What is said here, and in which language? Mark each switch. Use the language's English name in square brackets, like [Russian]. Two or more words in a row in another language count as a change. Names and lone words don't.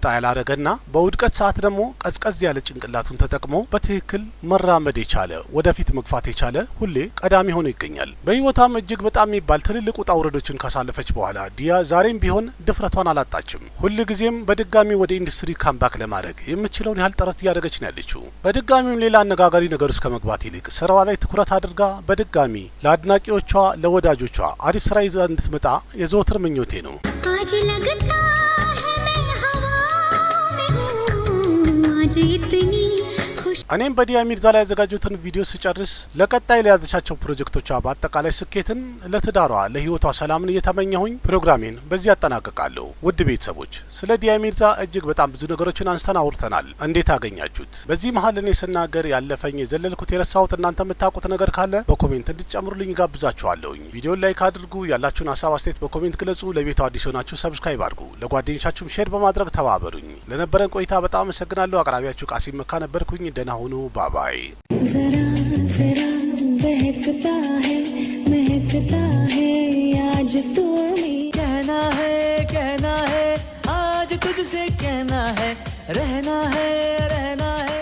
[Amharic] ያላረገና በውድቀት ሰዓት ደግሞ ቀዝቀዝ ያለ ጭንቅላቱን ተጠቅሞ በትክክል መራመድ የቻለ ወደፊት መግፋት የቻለ ሁሌ ቀዳሚ ሆኖ ይገኛል። በህይወቷም እጅግ በጣም የሚባል ትልልቅ ውጣ ውረዶችን ካሳለፈች በኋላ ዲያ ዛሬም ቢሆን ድፍረቷን አላጣችም። ሁል ጊዜም በድጋሚ ወደ ኢንዱስትሪ ካምባክ ለማድረግ የምትችለውን ያህል ጥረት እያደረገች ነው ያለችው። በድጋሚም ሌላ አነጋጋሪ ነገር ውስጥ ከመግባት ይልቅ ስራዋ ላይ ትኩረት አድርጋ በድጋሚ ለአድናቂዎቿ ለወዳጆቿ አሪፍ ስራ ይዛ እንድትመጣ የዘወትር ምኞቴ ነው። [Hindi] आज लगता है मैं हवा में हूँ, आज इतनी खुश [Amharic] እኔም በዲያ ሚርዛ ላይ ያዘጋጁትን ቪዲዮ ስጨርስ ለቀጣይ ለያዘቻቸው ፕሮጀክቶቿ በአጠቃላይ ስኬትን፣ ለትዳሯ ለህይወቷ ሰላምን እየተመኘሁኝ ፕሮግራሜን በዚህ ያጠናቅቃለሁ። ውድ ቤተሰቦች ስለ ዲያ ሚርዛ እጅግ በጣም ብዙ ነገሮችን አንስተን አውርተናል። እንዴት አገኛችሁት? በዚህ መሀል እኔ ስናገር ያለፈኝ የዘለልኩት የረሳሁት እናንተ የምታውቁት ነገር ካለ በኮሜንት እንድትጨምሩልኝ ጋብዛችኋለሁኝ። ቪዲዮን ላይክ አድርጉ፣ ያላችሁን ሀሳብ አስተያየት በኮሜንት ግለጹ። ለቤቱ አዲስ ሆናችሁ ሰብስክራይብ አድርጉ፣ ለጓደኞቻችሁም ሼር በማድረግ ተባበሩኝ። ለነበረን ቆይታ በጣም አመሰግናለሁ። አቅራቢያችሁ ቃሲም መካ ነበርኩኝ። ደህና ሁኑ። ባባይ [Hindi] जरा जरा महकता है आज तू कहना है आज तुझसे कहना है रहना है